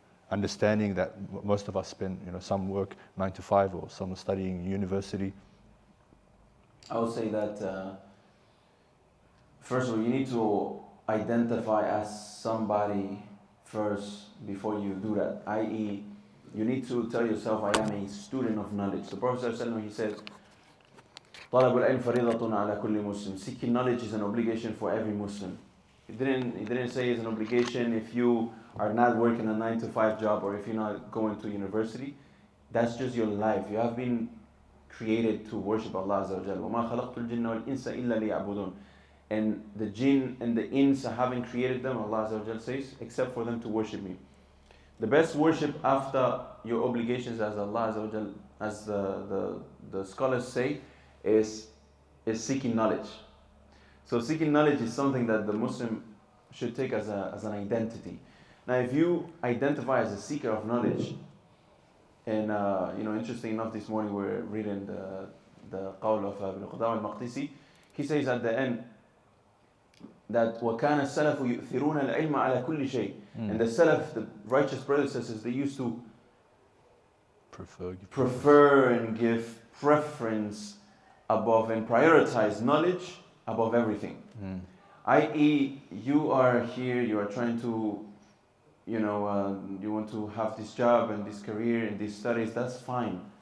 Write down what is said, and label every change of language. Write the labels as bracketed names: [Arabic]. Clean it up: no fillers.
[English] Understanding that most of us spend, some work 9 to 5 or some studying university. I would say that first of all, you need to identify as somebody first before you do that. I.e., you need to tell yourself, I am a student of knowledge. The Prophet ﷺ, he said, [Arabic] طلب العلم فريضة على كل مسلم. [English] Seeking knowledge is an obligation for every Muslim. He didn't say it's an obligation if you are not working a 9 to 5 job or if you're not going to university. That's just your life. You have been created to worship Allah Azza wa Jalla. [Arabic] وَمَا خَلَقْتُ الْجِنَّ وَالْإِنسَ إِلَّا لِيَعْبُدُونَ. [English] And the jinn and the ins, having created them, Allah Azza wa Jalla says, except for them to worship me. The best worship after your obligations as Allah Azza wa Jalla, as the scholars say, is seeking knowledge. So seeking knowledge is something that the Muslim should take as an identity. Now, if you identify as a seeker of knowledge, and interesting enough, this morning we're reading the qawl of Ibn Qudam al-Maqdisi. He says at the end that [Arabic] وَكَانَ السَّلَفُ يُؤْثِرُونَ الْعِلْمَ عَلَى كُلِّ شَيْءٍ. [English] And the Salaf, the righteous predecessors, they used to prefer and give preference above and prioritize knowledge above everything. I.e., you are here, you are trying to, you want to have this job and this career and these studies, that's fine.